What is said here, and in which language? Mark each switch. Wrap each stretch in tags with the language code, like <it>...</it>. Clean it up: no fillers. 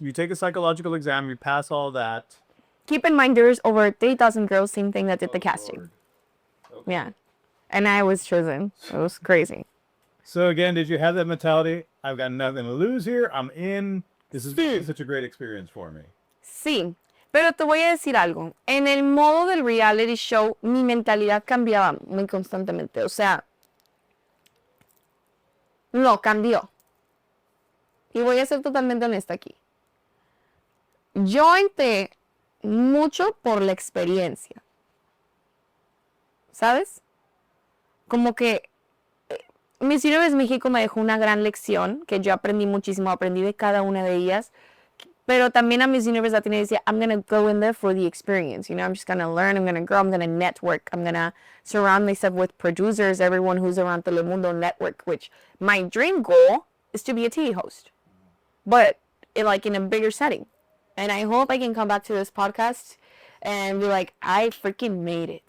<en>You take a psychological exam, you pass all that. Keep in mind, there's over 3,000 girls, same thing that did the casting. Okay. Yeah. And I was chosen. It was crazy. So again, did you have that mentality? I've got nothing to lose here. I'm in. This is such a great experience for me.</en> <es>Sí, pero te voy a decir algo. En el modo del reality show, mi mentalidad cambiaba muy constantemente. O sea, no, cambió. Y voy a ser totalmente honesta aquí. Yo entré mucho por la experiencia. ¿Sabes? Como que Miss Universe México me dejó una gran lección, que yo aprendí muchísimo, aprendí de cada una de ellas. Pero también a Miss Universe Latina decía,</es> <en>I'm going to go in there for the experience. You know, I'm just going to learn, I'm going to grow, I'm going to network. I'm going to surround myself with producers, everyone who's around Telemundo network, which my dream goal is to be a TV host. But like in a bigger setting. And I hope I can come back to this podcast and be like, I freaking made it.</en>